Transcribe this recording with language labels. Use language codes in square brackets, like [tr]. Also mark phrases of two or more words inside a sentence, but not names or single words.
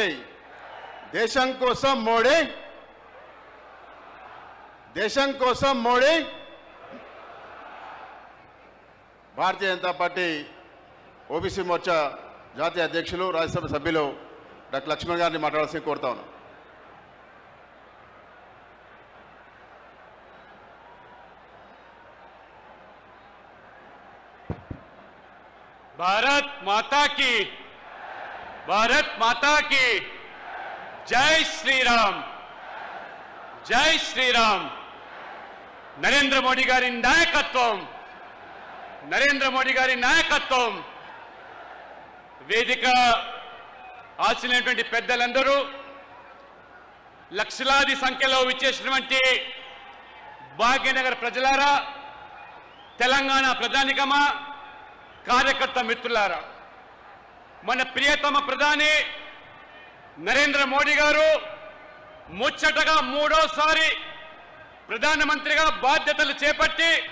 [te] దేశం కోసం మోడీ, దేశం కోసం మోడీ. భారతీయ జనతా పార్టీ ఓబీసీ మోర్చా జాతీయ అధ్యక్షులు, రాజ్యసభ సభ్యులు డాక్టర్ లక్ష్మణ్ గారిని మాట్లాడాల్సి కోరుతా ఉన్నాను. [hi] भारत माता की, भारत माता की जय श्री राम, जय श्री राम. [te] నరేంద్ర మోదీ గారి నాయకత్వం, నరేంద్ర మోదీ గారి నాయకత్వం. వేదిక ఆశించినటువంటి పెద్దలందరూ, లక్షలాది సంఖ్యలో విచ్చేసినటువంటి భాగ్యనగర్ ప్రజలారా, తెలంగాణ ప్రజానికమా, కార్యకర్త మిత్రులారా, మన ప్రియతమ ప్రధాని నరేంద్ర మోడీ గారు ముచ్చటగా మూడోసారి ప్రధానమంత్రిగా బాధ్యతలు చేపట్టి